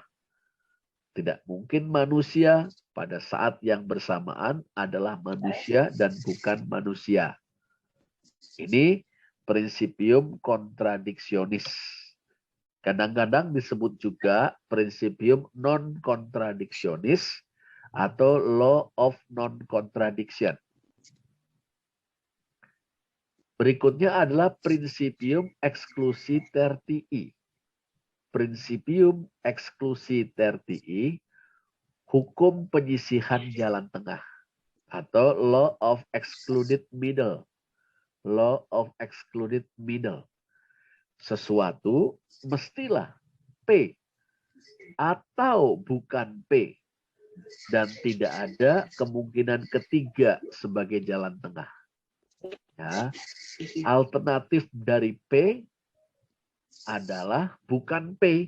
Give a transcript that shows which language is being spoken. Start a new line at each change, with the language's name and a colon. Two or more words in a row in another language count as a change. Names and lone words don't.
Indonesian: Tidak mungkin manusia pada saat yang bersamaan adalah manusia dan bukan manusia. Ini
Latin: prinsipium kontradiksionis.
Indonesian: Kadang-kadang disebut juga
Latin: prinsipium non-kontradiksionis
Indonesian: atau
English: law of non-contradiction.
Indonesian: Berikutnya adalah
Latin: prinsipium exclusitertii. Prinsipium exclusitertii,
Indonesian: hukum penyisihan jalan tengah atau
English: law of excluded middle. Law of excluded middle.
Indonesian: Sesuatu mestilah P atau bukan P dan tidak ada kemungkinan ketiga sebagai jalan tengah. Ya, alternatif dari P adalah bukan P.